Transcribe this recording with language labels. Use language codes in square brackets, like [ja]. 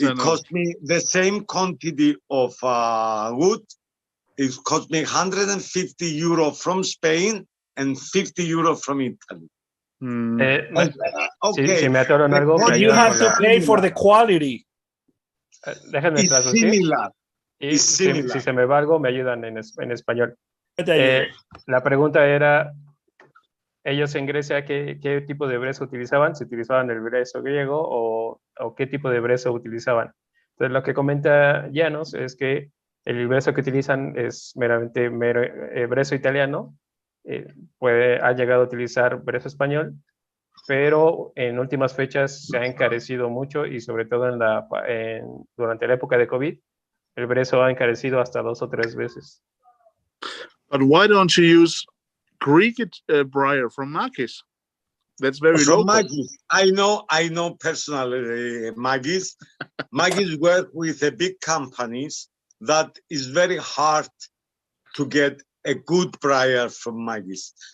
[en] it cost me the same quantity of wood. It cost me 150 euro from Spain and 50 euro from Italy. [es] Okay. Si me atoran algo, [en] But you have to pay for the quality. [es] Déjenme traducir. Y si se me va algo, me ayudan en español. La pregunta era, ellos en Grecia, ¿qué tipo de brezo utilizaban? ¿Si utilizaban el brezo griego o qué tipo de brezo utilizaban? Entonces, lo que comenta Janos es que el brezo que utilizan es meramente brezo italiano. Ha llegado a utilizar brezo español, pero en últimas fechas se ha encarecido mucho y sobre todo durante la época de COVID, el brezo ha encarecido hasta 2 o 3 veces. [en] But why don't you use Greek briar from Makis? That's very from local. Makis. I know personally Makis. Makis work with the big companies that is very hard to get a good briar from Makis.